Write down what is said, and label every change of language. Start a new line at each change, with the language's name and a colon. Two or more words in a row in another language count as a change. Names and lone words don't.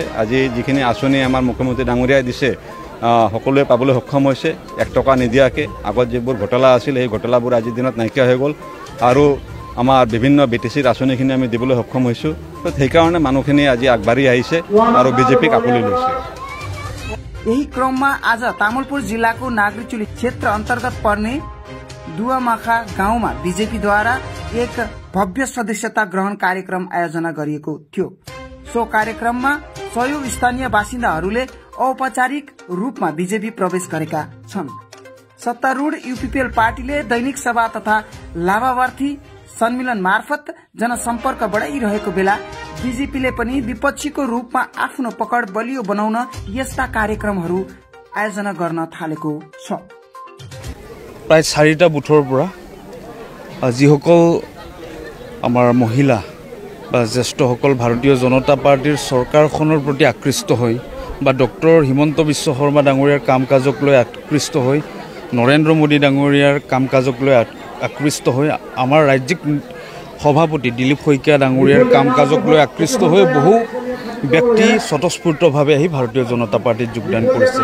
Assamese: আজি যিখিনি আঁচনি আমাৰ মুখ্যমন্ত্ৰী ডাঙৰীয়াই দিছে সকলোৱে পাবলৈ সক্ষম হৈছে 1 টকা নিদিয়াকৈ। আগত যিবোৰ ঘটলা আছিল সেই ঘটলাবোৰ আজিৰ দিনত নাইকিয়া হৈ গ'ল আৰু আমাৰ বিভিন্ন বিটিচিৰ আঁচনিখিনি আমি দিবলৈ সক্ষম হৈছোঁ। তো সেইকাৰণে মানুহখিনি আজি আগবাঢ়ি আহিছে আৰু বিজেপিক আঁকোৱালি লৈছে।
Nepali: यही क्रममा आज तामुलपुर जिल्लाको नागरीचुली क्षेत्र अन्तर्गत पर्ने दुवामाखा गाउँमा बीजेपीद्वारा एक भव्य सदस्यता ग्रहण कार्यक्रम आयोजना गरिएको थियो। सो कार्यक्रममा 100 स्थानीय बासिन्दाहरूले औपचारिक रूपमा बीजेपी प्रवेश गरेका छन्। सत्तारूढ यूपीपीएल पार्टीले दैनिक सभा तथा लाभार्थी सम्मेलन मार्फत जनसम्पर्क बढाइरहेको बेला बीजेपीले पनि विपक्षीको रूपमा आफ्नो पकड बलियो बनाउन यस्ता कार्यक्रमहरू आयोजना गर्न थालेको छ।
Assamese: प्राय 4টা বুথৰ পৰা যিসকল আমাৰ মহিলা বা জ্যেষ্ঠসকল ভাৰতীয় জনতা পাৰ্টিৰ চৰকাৰখনৰ প্ৰতি আকৃষ্ট হৈ বা ডক্টৰ হিমন্ত বিশ্ব শৰ্মা ডাঙৰীয়াৰ কাম কাজক লৈ আকৃষ্ট হৈ, নৰেন্দ্ৰ মোদী ডাঙৰীয়াৰ কাম কাজক লৈ আকৃষ্ট হৈ, আমাৰ ৰাজ্যিক সভাপতি দিলীপ শইকীয়া ডাঙৰীয়াৰ কাম কাজক লৈ আকৃষ্ট হৈ বহু ব্যক্তি স্বতঃস্ফূৰ্তভাৱে আহি ভাৰতীয় জনতা পাৰ্টিত যোগদান কৰিছে।